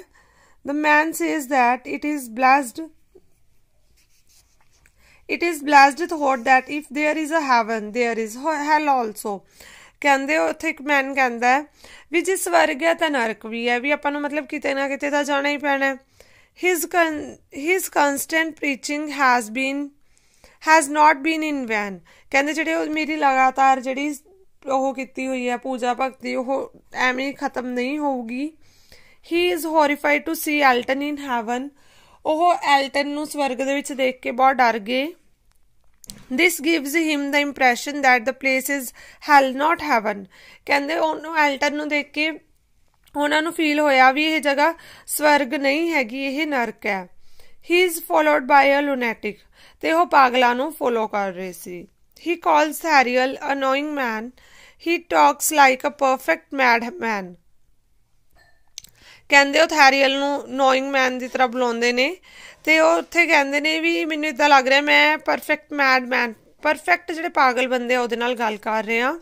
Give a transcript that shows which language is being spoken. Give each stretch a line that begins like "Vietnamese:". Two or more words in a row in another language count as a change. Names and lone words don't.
English: The man says that it is blessed thought that if there is a heaven there is hell also,
Punjabi: ਕਹਿੰਦੇ ਉੱਥੇ ਇੱਕ ਮੈਨ ਕਹਿੰਦਾ ਹੈ ਵੀ ਜੇ ਸਵਰਗ ਹੈ ਤਾਂ ਨਰਕ ਵੀ ਹੈ, ਵੀ ਆਪਾਂ ਨੂੰ ਮਤਲਬ ਕਿਤੇ ਨਾ ਕਿਤੇ ਤਾਂ ਜਾਣਾ ਹੀ ਪੈਣਾ।
English: His constant preaching has not been in vain,
Punjabi: ਕਹਿੰਦੇ ਜਿਹੜੇ ਉਹ ਮੇਰੀ ਲਗਾਤਾਰ ਜਿਹੜੀ ਉਹ ਕੀਤੀ ਹੋਈ ਹੈ ਪੂਜਾ ਭਗਤੀ ਉਹ ਐਵੇਂ ਖਤਮ ਨਹੀਂ ਹੋਊਗੀ।
English: He is horrified to see Elton in heaven,
Punjabi: ਉਹ ਐਲਟਨ ਨੂੰ ਸਵਰਗ ਦੇ ਵਿੱਚ ਦੇਖ ਕੇ ਬਹੁਤ ਡਰ ਗਏ।
English: This gives him the impression that the place is hell not heaven,
Punjabi: ਕਹਿੰਦੇ ਉਹਨੂੰ ਐਲਟਨ ਨੂੰ ਦੇਖ ਕੇ ਉਹਨਾਂ ਨੂੰ ਫੀਲ ਹੋਇਆ ਵੀ ਇਹ ਜਗ੍ਹਾ ਸਵਰਗ ਨਹੀਂ ਹੈਗੀ, ਇਹ ਨਰਕ ਹੈ।
English: He is followed by a lunatic,
Punjabi: ਤੇ ਉਹ ਪਾਗਲਾਂ ਨੂੰ ਫੋਲੋ ਕਰ ਰਹੇ ਸੀ।
English: He calls ਥੈਰੀਅਲ a knowing man, he talks like a perfect mad man,
Punjabi: ਕਹਿੰਦੇ ਉਹ ਥੈਰੀਅਲ ਨੂੰ
English: knowing man
Punjabi: ਦੀ ਤਰ੍ਹਾਂ ਬੁਲਾਉਂਦੇ ਨੇ ਤੇ ਉਹ ਉੱਥੇ ਕਹਿੰਦੇ ਨੇ ਵੀ ਮੈਨੂੰ ਇੱਦਾਂ ਲੱਗ ਰਿਹਾ ਮੈਂ
English: perfect mad man,
Punjabi: ਪਰਫੈਕਟ ਜਿਹੜੇ ਪਾਗਲ ਬੰਦੇ ਆ ਉਹਦੇ ਨਾਲ ਗੱਲ ਕਰ ਰਹੇ ਹਾਂ।